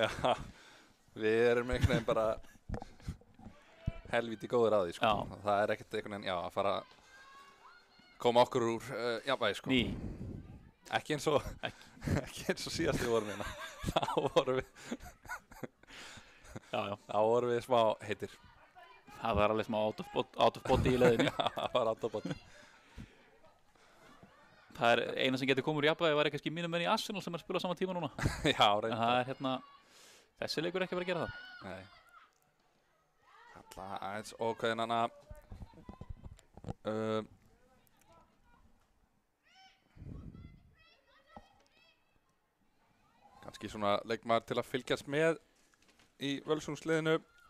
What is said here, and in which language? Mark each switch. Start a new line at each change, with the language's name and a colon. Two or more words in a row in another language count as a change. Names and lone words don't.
Icelandic: Já, við erum einhvern veginn bara helvíti góður að því, sko. Já. Það er ekkert einhvern veginn, já, að fara að koma okkur úr jafnvægi, sko. Ný. Ekki eins og síðast við vorum hérna. Þá vorum við, þá vorum við smá heitir. Það var alveg smá
English: out of body
Icelandic: í leiðinni. Já, það var
English: out of body.
Icelandic: Það er eina sem getur komið úr jafnvægi var kannski mínum menn í Arsenal sem er að spila á sama tíma núna. Já, reyndar. En það er hérna, þessi leikur ekki að vera að gera það. Nei. Alla aðeins og hvernig hana kannski svona leikmaður til að fylgjast með í Völsungsliðinu.